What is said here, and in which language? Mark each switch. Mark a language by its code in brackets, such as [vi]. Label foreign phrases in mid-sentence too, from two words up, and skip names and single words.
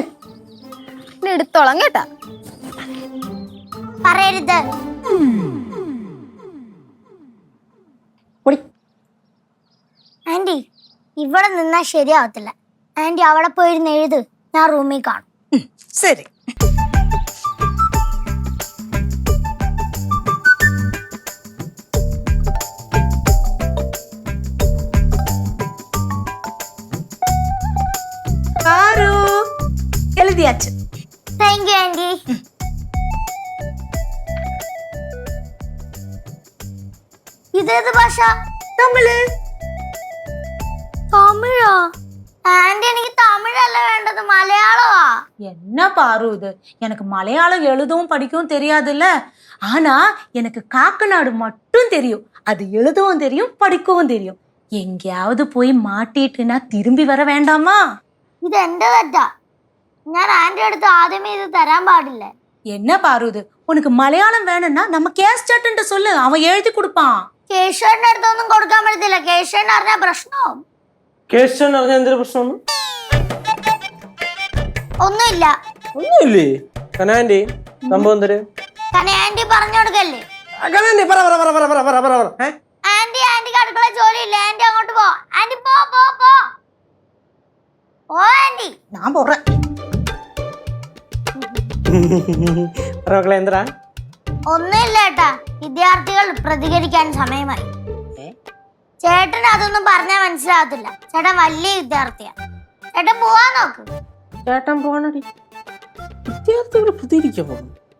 [ml] എടുത്തോളാം കേട്ടാ. പറയരുത്. ആന്റി, ഇവിടെ നിന്നാ ശരിയാവത്തില്ല. ആന്റി അവിടെ പോയിരുന്ന് എഴുത്, ഞാൻ റൂമിൽ കാണും. [ta] சரி பாரு எழுதியாச்சு. [en] thank you [ml] ആന്റി. ഇതേത് ഭാഷ? [ta] தமிழ். [ml] തമിഴോ? ആന്റി, എനിക്ക് തമിഴല്ല വേണ്ടത്, മലയാളമാ. [ta] என்ன பாரு இது, எனக்கு மலையாளம் எழுதவும் படிக்கவும் தெரியாதுல்ல. ஆனா எனக்கு காக்கநாடு மட்டும் தெரியும். அது எழுதவும் தெரியும், படிக்கவும் தெரியும். எங்கேயாவது போய் மாட்டிட்டுனா திரும்பி வர வேண்டாமா? [ml] ഇത് എന്റെ തെറ്റാ. ഞാൻ ആന്റി അടുത്ത് ആദ്യമേ ഇത് തരാൻ പാടില്ല. [ta] என்ன பாரு இது, உனக்கு மலையாளம் வேணும்னா நம்ம கேஸ் சாட்டுன்ட்டு சொல்லு, அவன் எழுதி கொடுப்பான். [ml] കേശവന്റെ അടുത്തൊന്നും കൊടുക്കാൻ പറ്റത്തില്ല. കേശവൻ അറിഞ്ഞ പ്രശ്നവും. കേശവൻ അറിഞ്ഞ എന്തൊരു പ്രശ്നമാണ്? ഒന്നുമില്ല. ഒന്നുമില്ലേ കനാൻഡി? സംഭവം എന്തര്? ആന്റി പറഞ്ഞു കൊടുക്കല്ലേ. കനാൻഡി പറ പറ പറ പറ പറ പറ പറ പറ. ആന്റി, ആന്റിക്ക് അടുക്കള ജോലിയില്ല. ആന്റി അങ്ങോട്ട് പോ. ആന്റി പോ പോ പോ ഓ ആന്റി. [ta] நான் போடுறேன். [ml] മക്കളെ എന്തരാ? ഒന്നുമില്ല ഏട്ടാ, വിദ്യാർത്ഥികൾ പ്രതികരിക്കാൻ സമയമായി. ചേട്ടന് അതൊന്നും പറഞ്ഞാൽ മനസ്സിലാകത്തില്ല. ചേട്ടൻ വലിയ വിദ്യാർത്ഥിയാ. ചേട്ടൻ പോവാൻ നോക്ക്. ചേട്ടൻ പോണടി, വിദ്യാർത്ഥികൾ പ്രതികരിക്കാൻ പോകുന്നു.